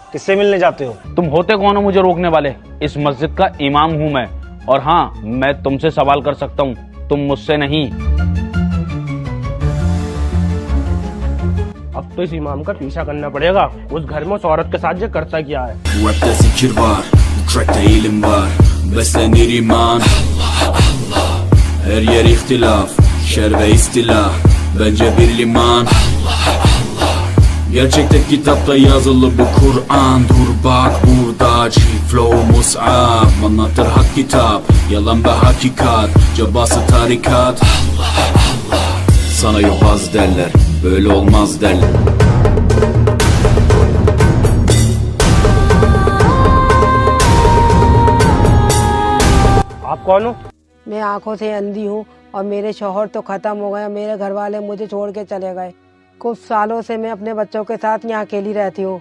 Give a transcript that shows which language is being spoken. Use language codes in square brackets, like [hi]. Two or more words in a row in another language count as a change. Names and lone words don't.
[hi] किससे मिलने जाते हो? तुम होते कौन हो मुझे रोकने वाले? इस मस्जिद का इमाम हूँ मैं, और हाँ, मैं तुमसे सवाल कर सकता हूँ, तुम मुझसे नहीं। अब तो इस इमाम का पीछा करना पड़ेगा। उस घर में उस औरत के साथ ये करता क्या है? [tr] Rap'te zikir var, track'te ilim var. Beslenir iman. Her yer ihtilaf, şer ve istila. Bence bir liman. Gerçekte kitapta yazılı bu Kur'an. Dur bak burada, flow mus'ab. Anlatır hak kitap, yalan ve hakikat. Cabası tarikat. Sana yobaz derler, böyle olmaz derler. [hi] आप कौन हो? मैं आंखों से अंधी हूँ और मेरे शौहर तो खत्म हो गए। मेरे घर वाले मुझे छोड़ के चले गए। कुछ सालों से मैं अपने बच्चों के साथ यहाँ अकेली रहती हूँ।